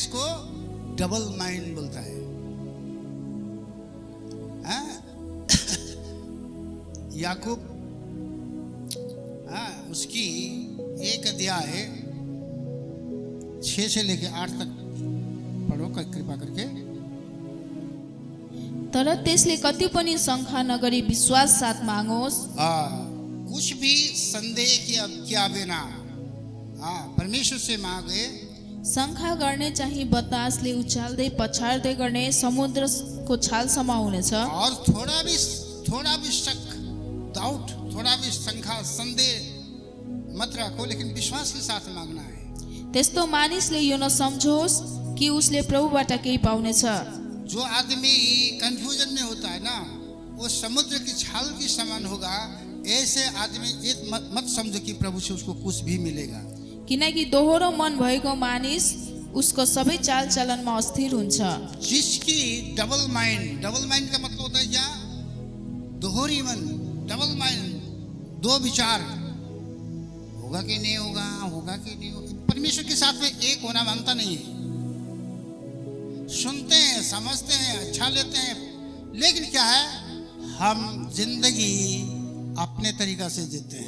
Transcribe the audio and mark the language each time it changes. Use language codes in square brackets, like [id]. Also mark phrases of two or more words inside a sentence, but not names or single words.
[hi] इसको [en] double mind [hi] बोलता है। याकूब उसकी 1 अध्याय 6 से लेके 8 तक पढ़ो कृपा करके। [ne] तर त्यसले कति पनि शङ्का नगरी विश्वास साथ मागोस्, [hi] कुछ भी संदेह किया बिना परमेश्वर से मांगे। [ne] शङ्का गर्ने चाहिँ बतासले उचाल्दै पछार्दै गर्ने समुद्रको छालसम्म हुनेछ। [hi] और थोड़ा भी शक, डाउट, थोड़ा भी शंका, संदेह मत रखो, लेकिन विश्वास के साथ मांगना है। [ne] त्यस्तो मानिसले यो नसम्झोस् कि उसले प्रभुबाट केही पाउनेछ। [hi] जो आदमी कंफ्यूजन में होता है ना, वो समुद्र की छाल की समान होगा। ऐसे आदमी ये मत समझो कि प्रभु से उसको कुछ भी मिलेगा। [ne] किनकि दोहोरो मन भएको मानिस उसको सबै चाल चलनमा अस्थिर हुन्छ। [hi] जिसकी [en] double mind [hi] का मतलब होता है क्या? दोहरी मन, [en] double mind, [hi] दो विचार, होगा कि नहीं होगा, होगा कि नहीं होगा। परमेश्वर के साथ में एक होना मानता नहीं है। सुनते हैं, समझते हैं, अच्छा लेते हैं, लेकिन क्या है, हम जिंदगी अपने तरीका से जीते हैं।